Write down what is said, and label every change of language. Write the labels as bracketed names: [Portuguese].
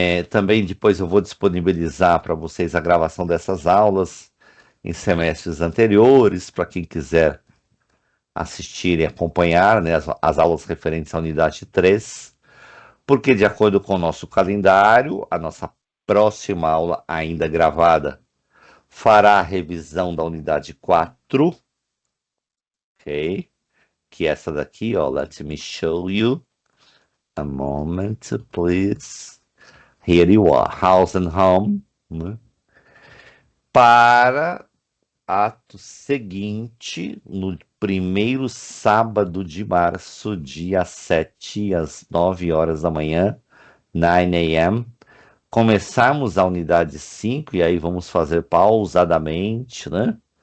[Portuguese] Também depois eu vou disponibilizar para vocês a gravação dessas aulas em semestres anteriores, para quem quiser assistir e acompanhar, né, as aulas referentes à unidade 3, porque de acordo com o nosso calendário, a nossa próxima aula, ainda gravada, fará a revisão da unidade 4, ok? Que é essa daqui, ó, let me show you. [English] A moment, please. Here you are, house and home, né? [Portuguese] Para ato seguinte, no primeiro sábado de março, dia 7, às 9 horas da manhã, 9 a.m., começarmos a unidade 5, e aí vamos fazer pausadamente, né?